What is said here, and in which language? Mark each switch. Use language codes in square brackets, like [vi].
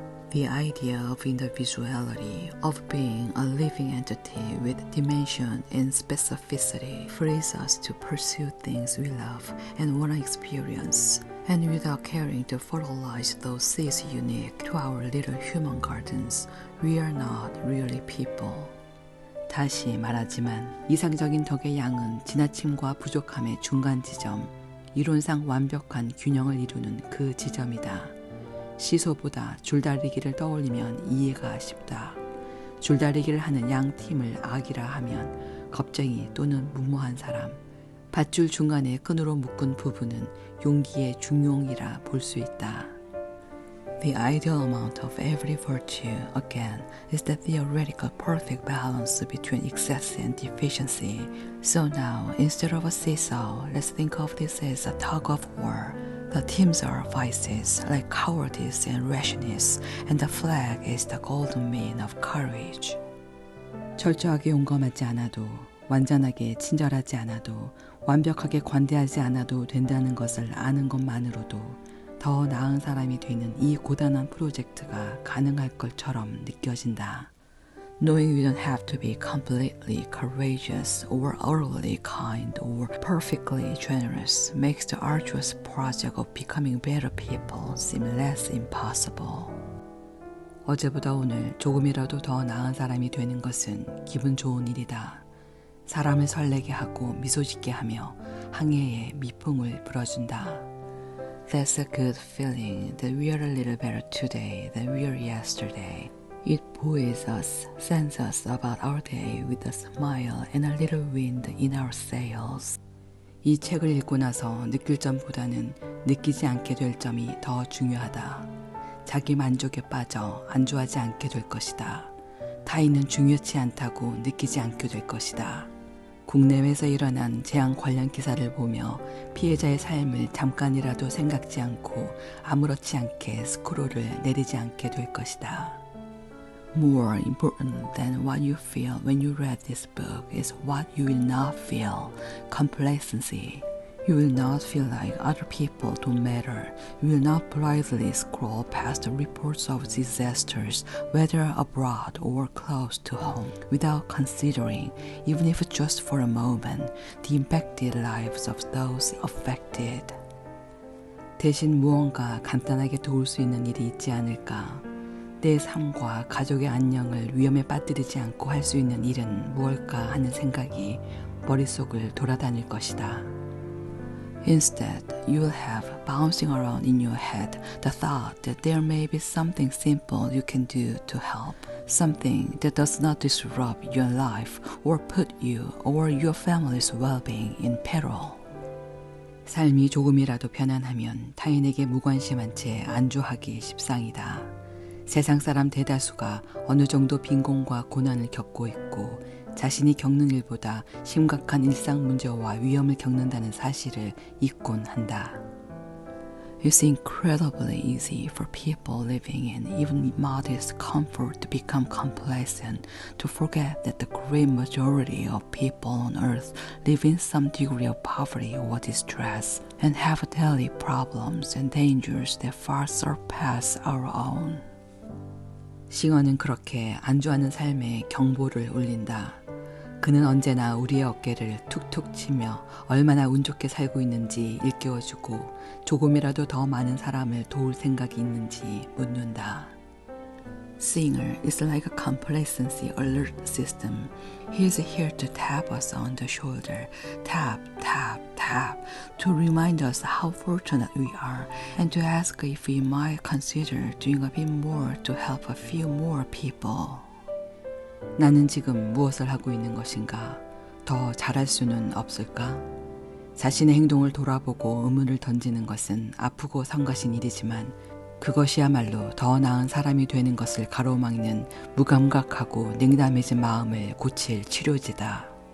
[en] The idea of individuality, of being a living entity with dimension and specificity, frees us to pursue things we love and want to experience, and without caring to fertilize those seeds unique to our little human gardens, we are not really people. [ko] 다시 말하지만 이상적인 덕의 양은 지나침과 부족함의 중간 지점, 이론상 완벽한 균형을 이루는 그 지점이다. 시소보다 줄다리기를 떠올리면 이해가 쉽다. 줄다리기를 하는 양 팀을 악이라 하면 겁쟁이 또는 무모한 사람, 밧줄 중간에 끈으로 묶은 부분은 용기의 중용이라 볼 수 있다. [en] The ideal amount of every virtue, again, is the theoretical perfect balance between excess and deficiency. So now, instead of a seesaw, let's think of this as a tug of war. The teams are vices, like cowardice and rashness, and the flag is the golden mean of courage. [ko] 철저하게 용감하지 않아도, 완전하게 친절하지 않아도, 완벽하게 관대하지 않아도 된다는 것을 아는 것만으로도 더 나은 사람이 되는 이 고단한 프로젝트가 가능할 것처럼 느껴진다. [en] Knowing you don't have to be completely courageous or utterly kind or perfectly generous makes the arduous project of becoming better people seem less impossible. [ko] 어제보다 오늘 조금이라도 더 나은 사람이 되는 것은 기분 좋은 일이다. 사람을 설레게 하고 미소 짓게 하며 항해에 미풍을 불어준다. [en] That's a good feeling that we are a little better today than we were yesterday. It buoys us, sends us about our day with a smile and a little wind in our sails. [ko] 이 책을 읽고 나서 느낄 점보다는 느끼지 않게 될 점이 더 중요하다. 자기 만족에 빠져 안주하지 않게 될 것이다. 타인은 중요치 않다고 느끼지 않게 될 것이다. 국내외에서 일어난 재앙 관련 기사를 보며 피해자의 삶을 잠깐이라도 생각지 않고 아무렇지 않게 스크롤을 내리지 않게 될 것이다. [en] More important than what you feel when you read this book is what you will not feel, complacency. You will not feel like other people don't matter. You will not blithely scroll past the reports of disasters, whether abroad or close to home, without considering, even if just for a moment, the impacted lives of those affected. [ko] 대신 무언가 간단하게 도울 수 있는 일이 있지 않을까? 내 삶과 가족의 안녕을 위험에 빠뜨리지 않고 할 수 있는 일은 무엇일까 하는 생각이 머릿속을 돌아다닐 것이다. [en] Instead, you will have bouncing around in your head the thought that there may be something simple you can do to help, something that does not disrupt your life or put you or your family's well-being in peril. [ko] 삶이 조금이라도 편안하면 타인에게 무관심한 채 안주하기 십상이다. 세상 사람 대다수가 어느 정도 빈곤과 고난을 겪고 있고 자신이 겪는 일보다 심각한 일상 문제와 위험을 겪는다는 사실을 잊곤 한다. [en] It's incredibly easy for people living in even modest comfort to become complacent, to forget that the great majority of people on earth live in some degree of poverty or distress and have daily problems and dangers that far surpass our own. [ko] 싱어는 그렇게 안주하는 삶에 경보를 울린다. 그는 언제나 우리의 어깨를 툭툭 치며 얼마나 운 좋게 살고 있는지 일깨워주고 조금이라도 더 많은 사람을 도울 생각이 있는지 묻는다. [en] Singer is like a complacency alert system. He is here to tap us on the shoulder, tap, tap, tap, to remind us how fortunate we are and to ask if we might consider doing a bit more to help a few more people. [ko] 나는 지금 무엇을 하고 있는 것인가? 더 잘할 수는 없을까? 자신의 행동을 돌아보고 의문을 던지는 것은 아프고 성가신 일이지만 그것이야말로 더 나은 사람이 되는 것을 가로막는 무감각하고 냉담해진 마음을 고칠 치료지다.